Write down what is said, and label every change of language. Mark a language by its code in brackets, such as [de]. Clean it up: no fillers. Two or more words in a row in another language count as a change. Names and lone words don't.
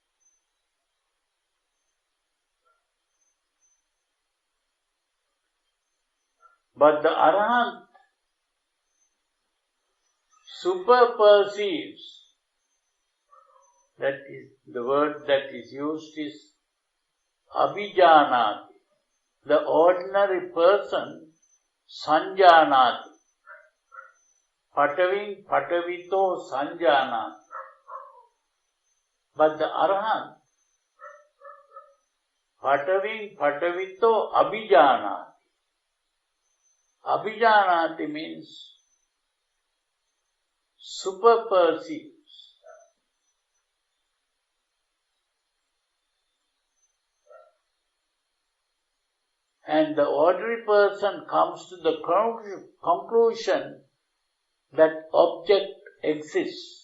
[en] But the Arahant super perceives, that is, the word that is used is abhijanati. The ordinary person sanjanati. [pi] Pataving patavito sanjanati. [en] But the [pi] Arahant pataving patavito abhijanati. [en] Abhijanati means super perceives. And the ordinary person comes to the conclusion that object exists.